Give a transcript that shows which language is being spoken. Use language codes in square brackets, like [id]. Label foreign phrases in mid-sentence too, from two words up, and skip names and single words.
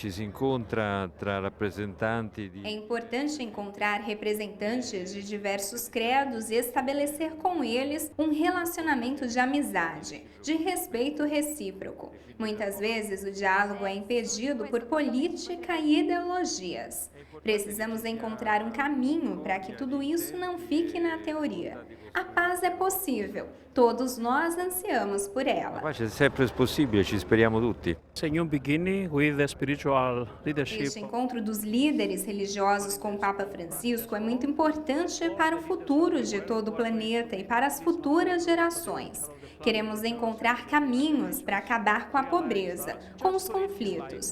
[pt] É importante encontrar representantes de diversos credos e estabelecer com eles um relacionamento de amizade, de respeito recíproco. Muitas vezes o diálogo é impedido por política e ideologias. Precisamos encontrar um caminho para que tudo isso não fique na teoria. A paz é possível, todos nós ansiamos por ela. [it] A pace sempre è possibile, ci speriamo tutti. [pt] Este encontro dos líderes religiosos com o Papa Francisco é muito importante para o futuro de todo o planeta e para as futuras gerações. Queremos encontrar caminhos para acabar com a pobreza, com os conflitos.